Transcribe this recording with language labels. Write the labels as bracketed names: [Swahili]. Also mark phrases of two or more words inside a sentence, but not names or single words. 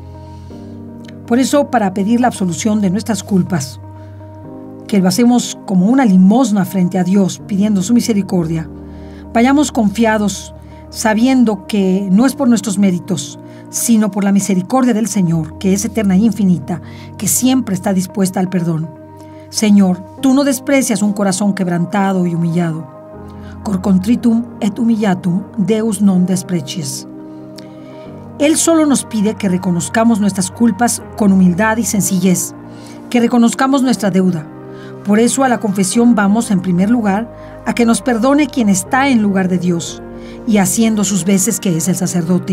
[Spanish] Por eso, para pedir la absolución de nuestras culpas, que lo hacemos como una limosna frente a Dios, pidiendo su misericordia, Vayamos confiados, sabiendo que no es por nuestros méritos, sino por la misericordia del Señor, que es eterna e infinita, que siempre está dispuesta al perdón. Señor, tú no desprecias un corazón quebrantado y humillado. [Latin] Cor contritum et humillatum Deus non desprecies. [Spanish] Él solo nos pide que reconozcamos nuestras culpas con humildad y sencillez, que reconozcamos nuestra deuda. Por eso a la confesión vamos, en primer lugar, a que nos perdone quien está en lugar de Dios y haciendo sus veces, que es el sacerdote.